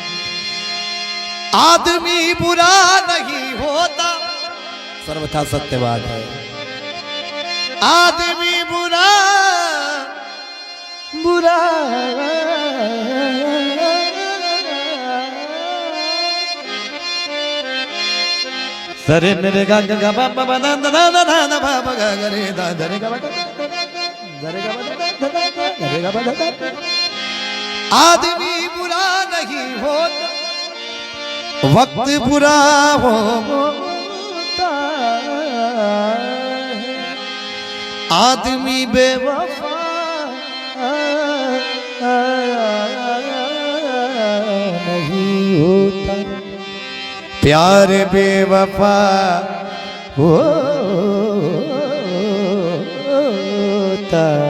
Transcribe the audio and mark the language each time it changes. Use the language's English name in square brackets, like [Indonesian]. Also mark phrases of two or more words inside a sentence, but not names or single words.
[Hindi] आदमी बुरा नहीं होता, सर्वथा सत्य बात है। आदमी बुरा बुरा सरे मेरे गा गा बा बा बा दा दा दा दा दा बा बा गा गा रे दा दा रे गा बा दा दा रे गा बा दा दा दा रे गा बा दा दा। आदमी बुरा नहीं होता, वक्त बुरा होता है। आदमी बेवफा नहीं होता, प्यार बेवफा होता।